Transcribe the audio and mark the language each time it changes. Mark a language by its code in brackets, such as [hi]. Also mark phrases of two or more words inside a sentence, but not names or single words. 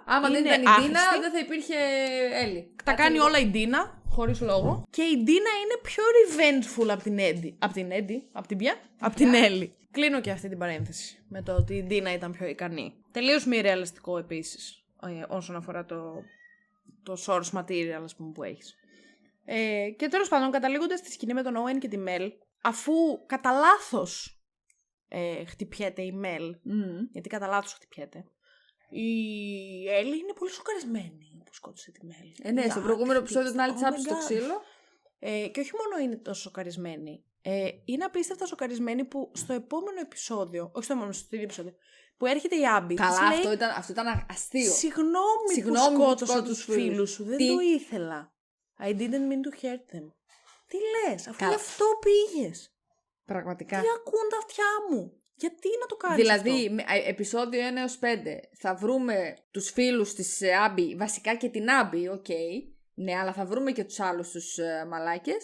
[el] Άμα δεν ήταν η Ντίνα, δεν θα υπήρχε Έλλη. Τα κάνει όλα η Ντίνα, χωρίς λόγο. Και η Ντίνα είναι πιο revengeful από την Έντι. Από την Έλλη. Κλείνω και αυτή την παρένθεση με το ότι η Ντίνα ήταν πιο ικανή. Τελείως μη ρεαλιστικό επίσης όσον αφορά το [en] source material, [el] ας πούμε, που έχεις. Και τέλος πάντων, καταλήγοντας στη σκηνή με τον Owen και τη Μέλ, αφού κατά λάθος χτυπιέται η Μελ, γιατί κατά λάθος χτυπιέται, η Έλλη είναι πολύ σοκαρισμένη που σκότωσε τη Μελ. Ναι, στο προηγούμενο επεισόδιο την άλλη της άψησε στο ξύλο. Και όχι μόνο είναι τόσο σοκαρισμένη, είναι απίστευτα σοκαρισμένη που στο επόμενο επεισόδιο, όχι στο επόμενο, στο ίδιο επεισόδιο, που έρχεται η Άμπι. Καλά, αυτό ήταν αστείο. Συγγνώμη που σκότωσα τους φίλους σου, δεν το ήθελα. [en] I didn't mean to hurt them. [el] Τι λες, αφού γι' αυτό πήγες. Πραγματικά. Τι ακούν τα αυτιά μου. Γιατί να το κάνεις δηλαδή, αυτό? επεισόδιο 1 έως 5 θα βρούμε τους φίλους της Άμπι, βασικά και την Άμπι, οκ. Ναι, αλλά θα βρούμε και τους άλλους τους μαλάκες.